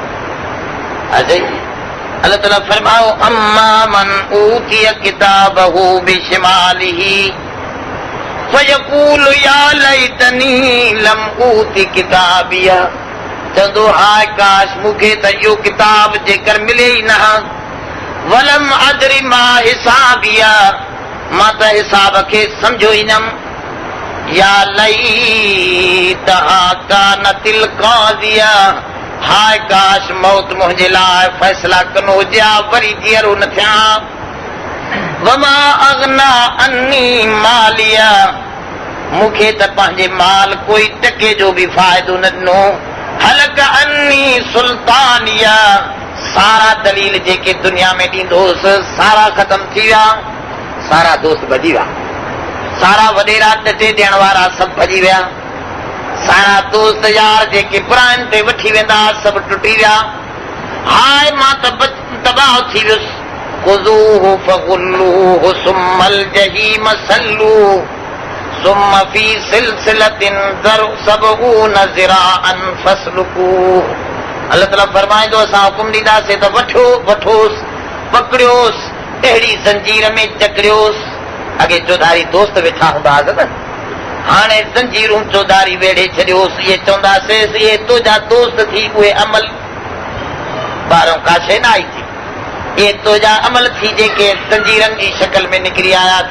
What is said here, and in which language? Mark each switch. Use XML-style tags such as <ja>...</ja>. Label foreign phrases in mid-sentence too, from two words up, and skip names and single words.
<sd>अल्लाह ताला फरमाओ</sd> <ar>أما من أوتي كتابه بشماله فيقول يا ليتني لم أوت كتابيه.</ar> <sd>चवंदो हाय काश मूंखे त इहो किताब जेकर मिले ई न हा।</sd> <ar>ولم أدر ما حسابيه,</ar> <sd>मां त हिसाब खे सम्झो ई नम।</sd> <ar>يا ليتها كانت القاضية,</ar> <sd>हाय काश मौत मुंहिंजे लाइ फ़ैसला कनो हुजे हा, वरी जीअरो न थिया।</sd> <ar>وما أغنى عني ماليه,</ar> <sd>मूंखे त पंहिंजे माल कोई टके जो बि फ़ाइदो न ॾिनो।</sd> <ar>هلك عني سلطانيه,</ar> <sd>सारा दलील जेके दुनिया में ॾींदोसि सारा ख़तम थी विया, सारा दोस्त भॼी विया, सारा वॾेरा टटे ॾियण वारा सभु भॼी विया, सारा दोस्त यार जेके पुराणनि ते वठी वेंदा सभु टुटी विया। हाय मां त तबाह थी वियुसि।</sd> <ar>خذوه فغلوه ثم الجحيم صلوه ثم في سلسلة ذرعون ذراعا فاسلكوه.</ar> <sd>अल्लाह ताला फरमाईंदो असां हुकुम ॾींदासीं त वठो वठोसि, पकड़ियोसि, अहिड़ी ज़ंजीर में चकड़ियोसि। अॻे चौधारी दोस्त वेठा हूंदा हुआ न, हाणे ज़ंजीरूं चौधारी वेड़े छॾियोसि। इहे चवंदासीं इहे तुंहिंजा दोस्त थी, उहे अमल ॿाहिरों का शइ न आई थी, इहे तुंहिंजा अमल थी जेके ज़ंजीरनि जी शक्ल में निकिरी आया थी।</sd>